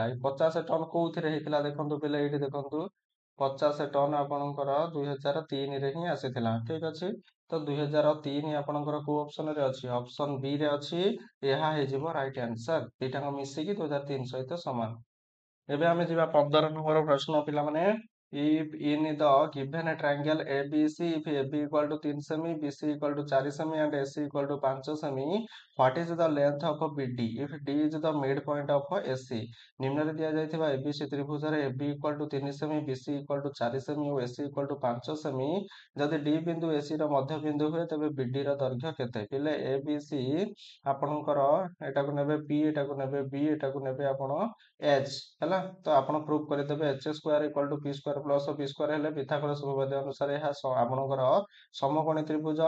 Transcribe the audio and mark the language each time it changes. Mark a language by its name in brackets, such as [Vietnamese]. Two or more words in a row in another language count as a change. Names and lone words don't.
[Odia] ଏଇ 50 ଟନ କୋଉଥିରେ ହେଇଥିଲା ଦେଖନ୍ତୁ ପିଲା, ଏଇଠି ଦେଖନ୍ତୁ 50 ଟନ ଆପଣଙ୍କର 2003 ରେ ହିଁ ଆସିଥିଲା। ଠିକ ଅଛି, ତ 2003 ଆପଣଙ୍କର କୋଉ ଅପସନ ରେ ଅଛି? [English] option B [Odia] ରେ ଅଛି। ଏହା ହେଇଯିବ [English] right answer, [Odia] ଦିଟାଙ୍କ ମିଶିକି 2003 ସହିତ ସମାନ। ଏବେ ଆମେ ଯିବା 15 ନମ୍ବର ପ୍ରଶ୍ନ ପିଲାମାନେ। [English] If in the given triangle ABC, if AB equal to 3 semi, BC equal to 4 semi and AC equal to 5 semi, what is the length of BD if D is the midpoint of AC? [Odia] ନିମ୍ନରେ ଦିଆଯାଇଥିବା ABC ତ୍ରିଭୁଜରେ AB [English] equal to [Odia] 3 ସେମି, BC [English] equal to [Odia] 4 ସେମି ଓ AC [English] equal to [Odia] 5 ସେମି ଯଦି D ବିନ୍ଦୁ AC ର ମଧ୍ୟ ବିନ୍ଦୁ ହୁଏ ତେବେ BD ର ଦୈର୍ଘ୍ୟ କେତେ? ପିଲେ ABC ଆପଣଙ୍କର ଏଟାକୁ ନେବେ P, ଏଟାକୁ ନେବେ B, ଏଟାକୁ ନେବେ ଆପଣ H ହେଲା। ତ ଆପଣ ପ୍ରୁଭ କରିଦେବେ [English] H square equal to P square plus B square [Odia] ହେଲେ ପିଥାଗୋରାସ ଉପପାଦ୍ୟ ଅନୁସାରେ ଏହା ଆପଣଙ୍କର ସମକୋଣୀ ତ୍ରିଭୁଜ।